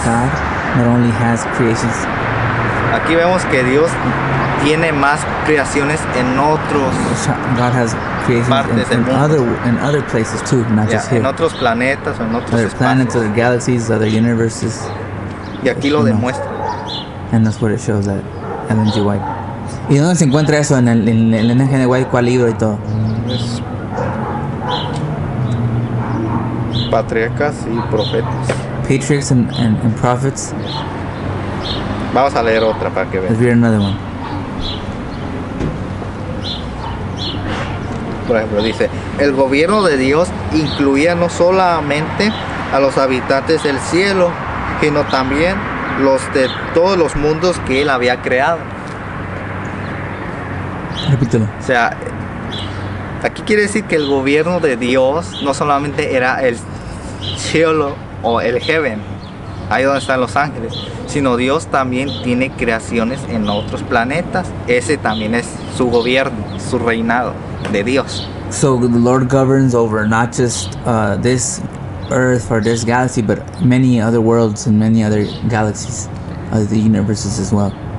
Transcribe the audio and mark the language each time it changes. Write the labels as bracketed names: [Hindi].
[English] God not only has creations. [Spanish] Aquí vemos que Dios tiene más creaciones en otros [English] God has creations in other places too, not just here. [Spanish] En otros planetas o en otros [English] Other planets, other galaxies, other universes. [Spanish] Y aquí lo demuestra. [English] And that's what it shows that Ellen G. White. [Spanish] ¿Y dónde se encuentra eso en el Ellen G. White? ¿Cuál libro y todo? Es Patriarcas y Profetas. [English] Patriarchs and Prophets. [Spanish] Vamos a leer otra para que vean. [English] Let's read another one. [Spanish] Por ejemplo, dice, el gobierno de Dios incluía no solamente a los habitantes del cielo, sino también los de todos los mundos que Él había creado. Repítelo. O sea, aquí quiere decir que el gobierno de Dios no solamente era el cielo o el heaven, ahí donde están los ángeles, sino Dios también tiene creaciones en otros planetas. Ese también es su gobierno, su reinado de Dios. [English] So the Lord governs over not just this Earth or this galaxy, but many other worlds and many other galaxies, the universes as well.